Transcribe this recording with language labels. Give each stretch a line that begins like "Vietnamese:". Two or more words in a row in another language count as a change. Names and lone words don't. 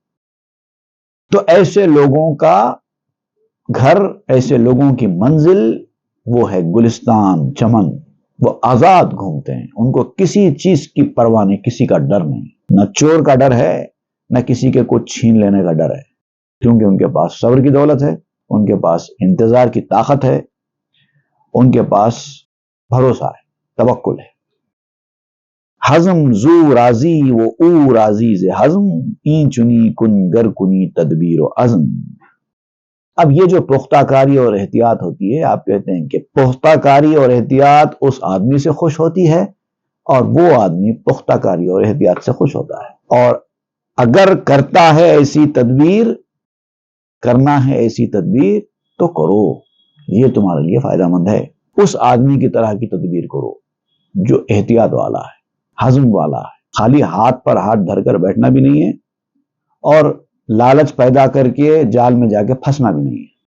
Urdu: تو ایسے لوگوں کا گھر، ایسے لوگوں کی منزل وہ ہے گلستان، چمن، وہ آزاد گھومتے ہیں، ان کو کسی چیز کی پرواہ نہیں، کسی کا ڈر نہیں، نہ چور کا ڈر ہے، نہ کسی کے کچھ چھین لینے کا ڈر ہے، کیونکہ ان کے پاس صبر کی دولت ہے، ان کے پاس انتظار کی طاقت ہے، ان کے پاس بھروسہ ہے، توکل ہے۔
Persian: حزم زو راضی و او راضی ز حزم، این چنی کن گر کنی تدبیر و عزم۔
Urdu: اب یہ جو پختہ کاری اور احتیاط ہوتی ہے، آپ کہتے ہیں کہ پختہ کاری اور احتیاط اس آدمی سے خوش ہوتی ہے اور وہ آدمی پختہ کاری اور احتیاط سے خوش ہوتا ہے، اور اگر کرتا ہے ایسی تدبیر، کرنا ہے ایسی تدبیر تو کرو، یہ تمہارے لیے فائدہ مند ہے، اس آدمی کی طرح کی تدبیر کرو جو احتیاط والا ہے، ہضم والا ہے، خالی ہاتھ پر ہاتھ دھر کر بیٹھنا بھی نہیں ہے اور لالچ پیدا کر کے جال میں جا کے پھنسنا بھی نہیں ہے۔